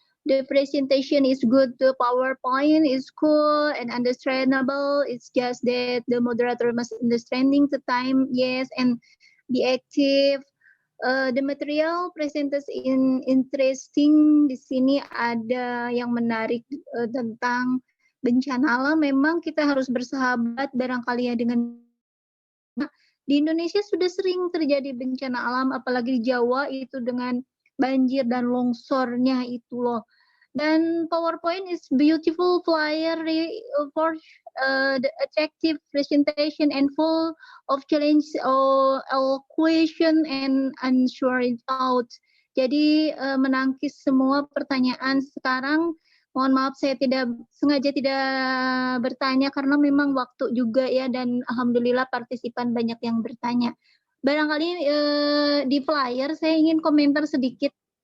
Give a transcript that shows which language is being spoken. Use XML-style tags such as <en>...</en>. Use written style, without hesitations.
<en>The presentation is good, the PowerPoint is cool and understandable. It's just that the moderator must understanding the time, yes, and be active. The material presented in interesting.</en> <id>Di sini ada yang menarik tentang bencana alam. Memang kita harus bersahabat barangkali ya dengan di Indonesia sudah sering terjadi bencana alam, apalagi di Jawa itu dengan banjir dan longsornya itu loh.</id> <en>Dan PowerPoint is beautiful flyer for the attractive presentation and full of challenge or question and answer it out.</en> <id>Jadi menangkis semua pertanyaan sekarang. Mohon maaf saya sengaja tidak bertanya karena memang waktu juga ya, dan alhamdulillah partisipan banyak yang bertanya. Barangkali di flyer saya ingin komentar sedikit.</id>